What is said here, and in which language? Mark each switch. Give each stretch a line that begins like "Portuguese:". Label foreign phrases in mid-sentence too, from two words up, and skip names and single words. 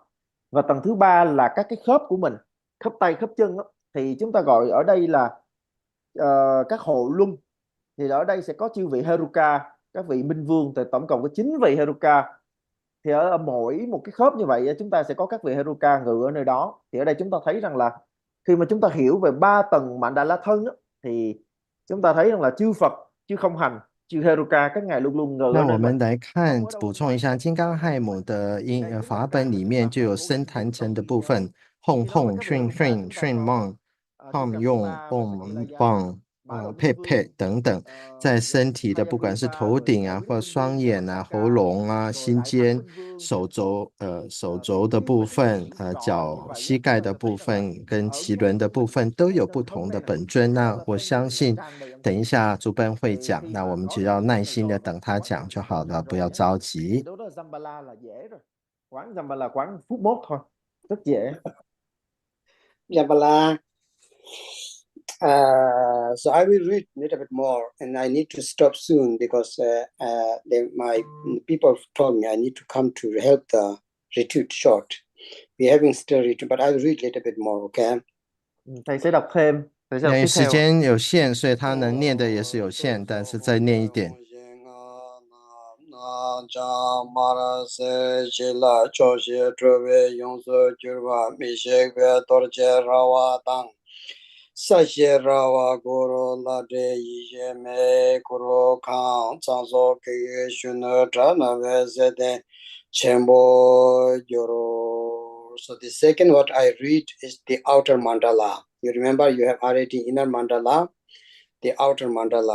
Vietnamese: Và tầng thứ 3 là các cái khớp của mình, khớp tay khớp chân đó, thì chúng ta gọi ở đây là các hộ luân, thì ở đây sẽ có chư vị Heruka, các vị minh vương, thì tổng cộng có 9 vị Heruka. Thì ở mỗi một cái khớp như vậy chúng ta sẽ có các vị Heruka ngự ở nơi đó. Thì ở đây chúng ta thấy rằng là khi mà chúng ta hiểu về 3 tầng Mạn Đà La Thân á, thì chúng ta thấy rằng là chư Phật, chư không hành, chư Heruka các ngài luôn luôn ngự ở nơi mình.
Chinese: 那我们来看补充一下金刚亥母的法本里面就有身坛城的部分，哄哄、训训、训梦、胖用、蹦棒、佩佩等等，在身体的不管是头顶啊，或双眼啊、喉咙啊、心尖、手肘的部分、脚膝盖的部分跟脐轮的部分都有不同的本尊。那我相信等一下竹奔会讲，那我们只要耐心的等他讲就好了，不要着急。
Vietnamese: Quán Zambala quán phút mốt thôi, rất dễ. Zambala.
English: So I will read a little bit more, and I need to stop soon because my people told me I need to come to help the retreat short. We're having still retreat, but I will read a little bit more, okay?
Vietnamese: Thầy sẽ đọc thêm.
Chinese: 因为时间有限，所以他能念的也是有限，但是再念一点。 Mara se chila choshi trove yonso jirwa mishekwe torche rawa tang sashi rawa guru lade ishe me kuro kang chanso kye shunu tranave sete chenpo yoro.
English: So the second what I read is the outer mandala. You remember you have already inner mandala, the outer mandala.